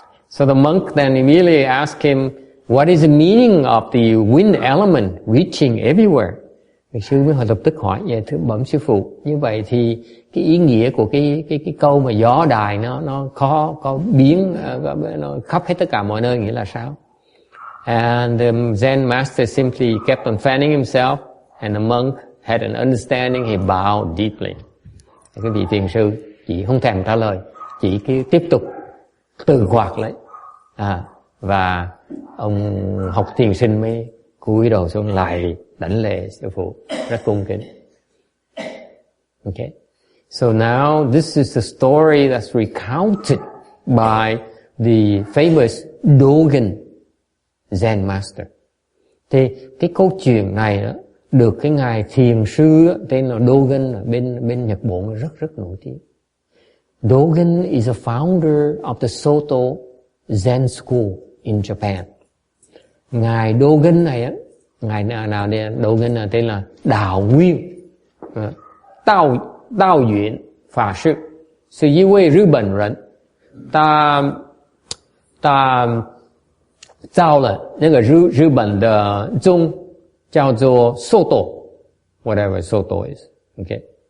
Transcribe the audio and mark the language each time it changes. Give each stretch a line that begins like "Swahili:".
English: So the monk then immediately asked him, what is the meaning of the wind element reaching everywhere?
Vietnamese: Thiền sư mới lập tức hỏi, vậy thưa bẩm sư phụ, như vậy thì cái ý nghĩa của cái câu mà gió đài nó có biến, nó khắp hết tất cả mọi nơi nghĩa là sao?
English: And the Zen master simply kept on fanning himself, and the monk had an understanding. He bowed deeply.
Vietnamese: Cái vị thiền sư chỉ không thèm trả lời, chỉ cứ tiếp tục từ quạt lấy. Và ông học thiền sinh mới cúi đầu xuống lại đảnh lễ sư phụ rất cung kính.
English: Okay. So now this is the story that's recounted by the famous Dogen Zen Master.
Vietnamese: Thì cái câu chuyện này đó, được cái ngài thiền sư đó, tên là Dogen ở bên Nhật Bản rất nổi tiếng.
English: Dogen is a founder of the Soto Zen School in Japan.
Vietnamese: Ngài Dogen này á, ngài nào đây Dogen là tên là Đạo Nguyên, Đạo Nguyên Pháp Sư, 是一位日本人，他造了那个日本的宗叫做 Soto, whatever Soto is. Okay.